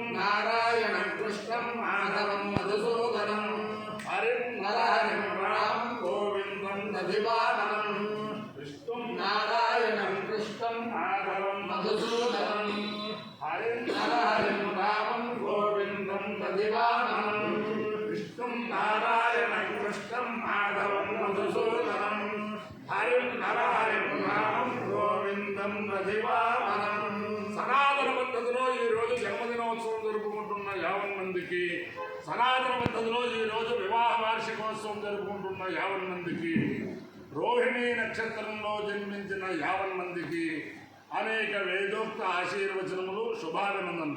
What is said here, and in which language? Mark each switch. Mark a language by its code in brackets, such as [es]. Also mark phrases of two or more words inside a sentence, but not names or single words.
[sa] नारायणं कृष्णं माधवं मधुसूदनं हरिं नरहरिं रामं गोविन्दं दधिवामनं विष्णुं नारायणं कृष्णं माधवं मधुसूदनं हरिं नरहरिं रामं गोविन्दं दधिवामनं नारायण कृष्णं माधवं मधुसूदनं हरिं नरहरिं रामं గోవిందం ప్రతివామనం. [te] సనాతన పద్ధతిలో ఈరోజు జన్మదినోత్సవం జరుపుకుంటున్న 50 మందికి, సనాతన పద్ధతిలో ఈరోజు వివాహ వార్షికోత్సవం జరుపుకుంటున్న 50 మందికి, రోహిణీ నక్షత్రంలో జన్మించిన 50 మందికి అనేక వేదోక్త ఆశీర్వచనములు, శుభాభినందనలు.